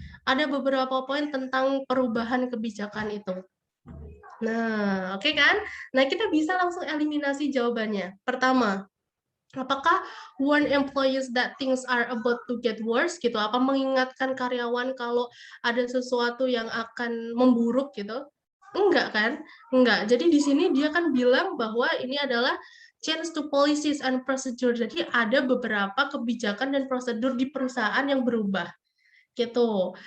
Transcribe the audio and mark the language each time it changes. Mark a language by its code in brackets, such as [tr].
[id] Ada beberapa poin tentang perubahan kebijakan itu. Nah, oke kan? Nah, kita bisa langsung eliminasi jawabannya. Pertama, apakah [en] warn employees that things are about to get worse gitu? [id] Apa mengingatkan karyawan kalau ada sesuatu yang akan memburuk gitu? Enggak kan? Enggak. Jadi di sini dia kan bilang bahwa ini adalah [en] change to policies and procedure. [id] Jadi ada beberapa kebijakan dan prosedur di perusahaan yang berubah. Gitu.